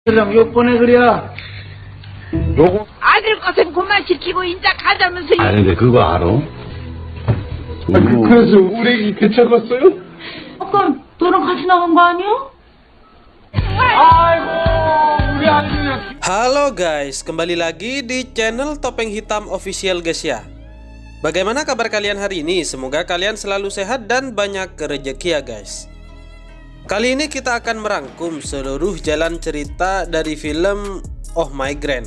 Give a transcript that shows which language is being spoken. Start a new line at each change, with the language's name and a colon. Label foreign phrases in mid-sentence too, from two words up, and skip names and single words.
Korean: 그냥 요번에 그래야 요거 아들 것은 그만 지키고 인자 가자면서 아는데 그거 알아? 그래서 우리 애기 개척었어요? 아까 너랑 같이 나간 거 아니야? 아이고 우리 아들이야.
Indonesian: Halo guys, kembali lagi di channel Topeng Hitam Official guys ya. Bagaimana kabar kalian hari ini? Semoga kalian selalu sehat dan banyak rezeki ya guys. Kali ini kita akan merangkum seluruh jalan cerita dari film Oh My Grand.